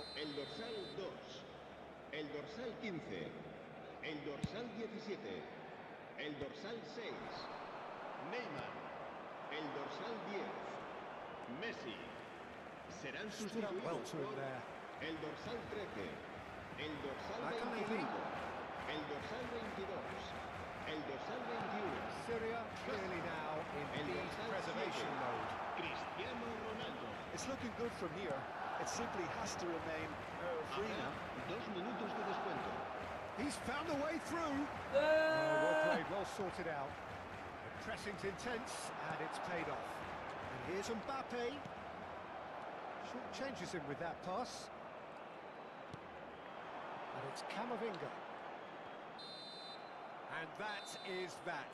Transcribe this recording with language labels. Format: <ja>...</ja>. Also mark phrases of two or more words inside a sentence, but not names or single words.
<es>El dorsal 2, el dorsal 15, el dorsal 17, el dorsal 6, Neymar, el dorsal 10, Messi. Serán</es> <en>Stood up well</en> <es>sustituidos</es> <en>to him</en> <es>por</es> <en>there.</en> <es>el dorsal 13, el dorsal Makaleli. 25, el dorsal 22, el dorsal 21,</es> <en>Syria clearly now in</en> <es>el</es> <en>lead</en> <es>dorsal</es> <en>preservation</en> <es>7,</es> <en>mode.</en> <es>Cristiano Ronaldo.</es> <en>It's looking good from here. It simply has to remain free</en> <es>Habrá</es> <en>now.</en> <es>2 minutos de descuento.</es> <en>He's found a way through. Well played, well sorted out. The pressing's intense and it's paid off. And here's Mbappe. Short changes him with that pass. And it's Camavinga. And that is that.</en>